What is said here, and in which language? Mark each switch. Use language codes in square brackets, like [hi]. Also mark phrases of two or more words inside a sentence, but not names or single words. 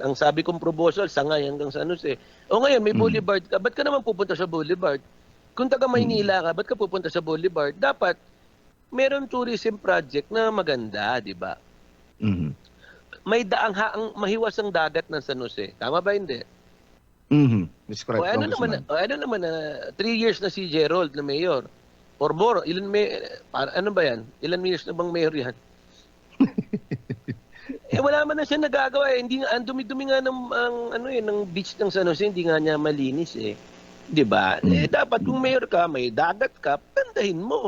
[tl] Ang sabi kong proposal, Sangay hanggang San Jose. O ngayon, may boulevard ka. Ba't ka naman pupunta sa boulevard? Kung taga Maynila ka, ba't ka pupunta sa boulevard? Dapat, meron [en] tourism project [tl] na maganda, di ba? Mhm. May daang mahiwas ang dagat ng San Jose. Tama ba hindi? [en] Mhm. That's correct, [tl] O ano Congressman. naman, 3 years na si Gerald na mayor. [en] Or more, [tl] ano ba yan? Ilan years na bang mayor yan? Wala man na siya nagagawa eh. Hindi nga, ang dumi-dumi nga ng beach ng San Jose, hindi nga niya malinis eh. 'Di ba? Dapat kung mayor ka, may dagat ka, pandahin mo.